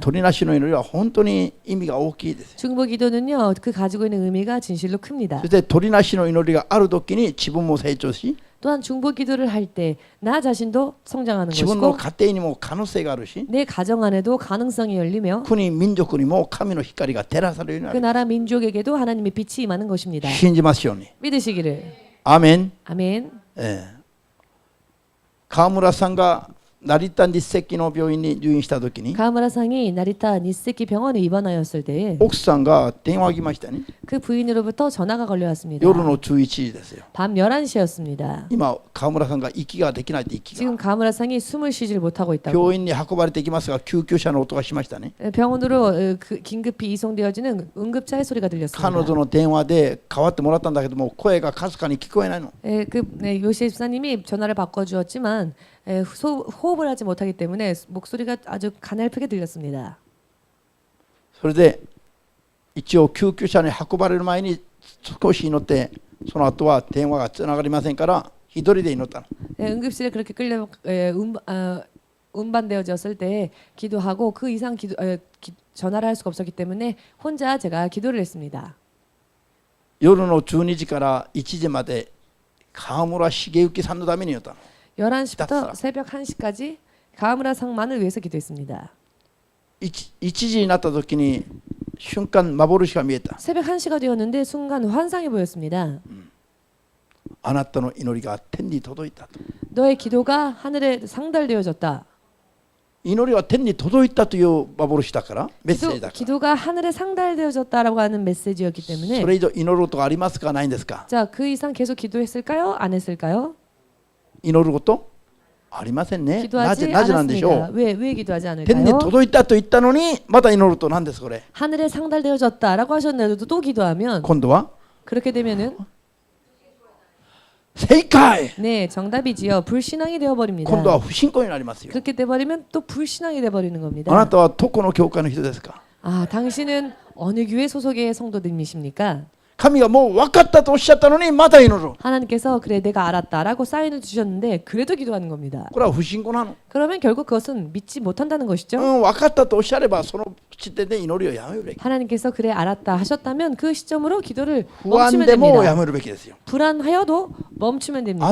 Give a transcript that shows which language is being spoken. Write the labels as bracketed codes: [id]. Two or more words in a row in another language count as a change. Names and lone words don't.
[ja] 取りなしの祈りは本当に意味が大きいです。 [ko] 중보 기도는요, 그 가지고 있는 의미가 진실로 큽니다. [ja] そして取りなしの祈りがある時に自分も成長し、 [ko] 또한 중보 기도를 할 때 나 자신도 성장하는 [ja] 自分の [ko] 것이고 [ja] 家庭にも可能性があるし、 [ko] 내 가정 안에도 가능성이 열리며 [ja] 国民族にも神の光が照らされるように [ko] 그 [ja] なる。 [ko] 나라 민족에게도 하나님의 빛이 임하는 것입니다. [ja] 信じますように。 [ko] 믿으시기를. [ja] アーメン。 [ko] 아멘. [ja] 川村さんが成田日赤の病院に入院した時に [ko] 가무라상이 나리타 니세키 병원에 입원하였을 때 [ja] 奥さんが電話が来ましたね。 [ko] 그 부인으로부터 전화가 걸려왔습니다. [ja] 夜の11時ですよ。 [ko] 밤 11시였습니다. [ja] 今川村さんが息ができないって息 [ko] 지금 [ja] が [ko] 가무라상이 숨을 쉬질 못하고 있다고. [ja] 病院に運ばれていきますが救急車の音がしましたね。 [ko] 병원으로 긴급히 이송되어지는 응급차의 소리가 [ja] 彼 [ko] 들렸습니다. [ja] 女の電話で代わってもらったんだけども声がかすかに聞こえないの。 [ko] 요시 집사님이 전화를 바꿔주었지만 호흡을 하지 못하기 때문에 목소리가 아주 가냘프게 들렸습니다. [ja] それで一応救急車に運ばれる前に少し祈ってその後は電話がつながりませんから一人で祈ったの。 [ko] 응급실에 그렇게 끌려 운반되어졌을 때 기도하고 그 이상 전화를 할 수가 없었기 때문에 혼자 제가 기도를 했습니다. [ja] 夜の12時から1時まで川村茂之さんのために祈ったの。 [ko] 11시부터 새벽 1시까지 가무라 상만을 위해서 기도했습니다. [ja] 1 時になった時に瞬間幻が見えた。 [ko] 새벽 1시가 되었는데 순간 환상이 보였습니다. [ja] あなたの祈りが天に届いたと。 [ko] 너의 기도가 하늘에 상달되어졌다. [ja] 祈りは天に届いたという幻だからメッセージだから。 [ko] 기도가 하늘에 상달되어졌다라고 하는 메시지였기 [ja] そ [ko] 때문에 [ja] れ以上祈ることがありますかないんですか。 [ko] 자, 그 이상 계속 기도했을까요? 안 했을까요? [ja] 祈ることありませんね。なぜ [ko] 기도하지 [ja] なんでしょ [ko] 않았습니다. [ja] う。 [ko] 왜 기도하지 [ja] 天に [ko] 않을까요? [ja] 届いたと言ったのにまた祈ると何ですこれ。 [ko] 하늘에 상달되어졌다라고 하셨는데도 또 기도하면 [ja] 今度は [ko] 그렇게 되면은 [ja] 正解。 [ko] 네, 정답이지요. 불신앙이 되어 버립니다. [ja] 今度は不信仰になりますよ。 [ko] 그렇게 돼 버리면 또 불신앙이 돼 버리는 [ja] あな [ko] 겁니다. [ja] たはどこの教会の人ですか。 [ko] 아, 당신은 어느 교회 소속의 성도님이십니까? [ja] 神がもう分かったとおっしゃったのにまた祈る。 [ko] 하나님께서 그래 내가 알았다라고 사인을 주셨는데 그래도 기도하는 겁니다. [ja] これは不信仰なの。 [ko] 그러면 결국 그것은 믿지 못한다는 것이죠. [ja] 分かったとおっしゃればその時点で祈りをやめるべき。 [ko] 하나님께서 그래 알았다 하셨다면 그 시점으로 기도를 [ja] 不安 [ko] 멈추면 [ja] でもや [ko] 됩니다. [ja] めるべきですよ。 [ko] 불안하여도 멈추면 됩니다.